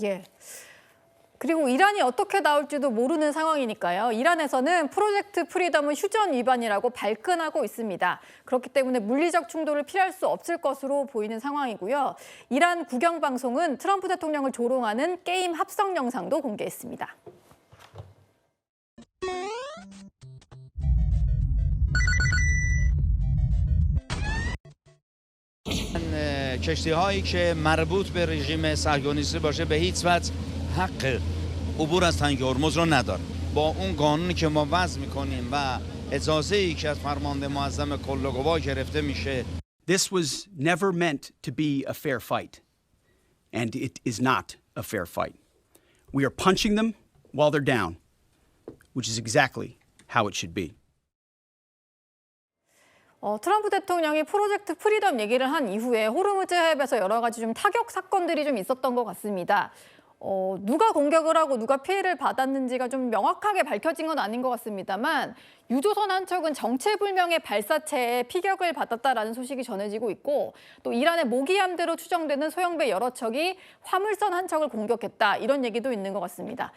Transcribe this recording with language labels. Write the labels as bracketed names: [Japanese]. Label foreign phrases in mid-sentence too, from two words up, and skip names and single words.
[Korean] 그리고 이란이 어떻게 나올지도 모르는 상황이니까요. 이란에서는 프로젝트 프리덤은 휴전 위반이라고 발끈하고 있습니다. 그렇기 때문에 물리적 충돌을 피할 수 없을 것으로 보이는 상황이고요. 이란 국영방송은 트럼프 대통령을 조롱하는 게임 합성 영상도 공개했습니다. [Persian] کشتی‌هایی که مربوط به رژیم صهیونیستی باشه به هیچ وجه حق عبور از تنگ هرمز رو نداره. با اون قانونی که ما وضع می‌کنیم و اجازه‌ای که از فرمانده معظم کل‌قوا گرفته میشه. [English] This was never meant to be a fair fight, and it is not a fair fight. We are punching them while they're down, which is exactly how it should be. [Korean] 트럼프 대통령이 프로젝트 프리덤 얘기를 한 이후에 호르무즈 해협에서 여러 가지 좀 타격 사건들이 좀 있었던 것 같습니다. 누가 공격을 하고 누가 피해를 받았는지가 좀 명확하게 밝혀진 건 아닌 것 같습니다만 유조선 한 척은 정체불명의 발사체에 피격을 받았다라는 소식이 전해지고 있고 또 이란의 모기함대로 추정되는 소형배 여러 척이 화물선 한 척을 공격했다 이런 얘기도 있는 것 같습니다.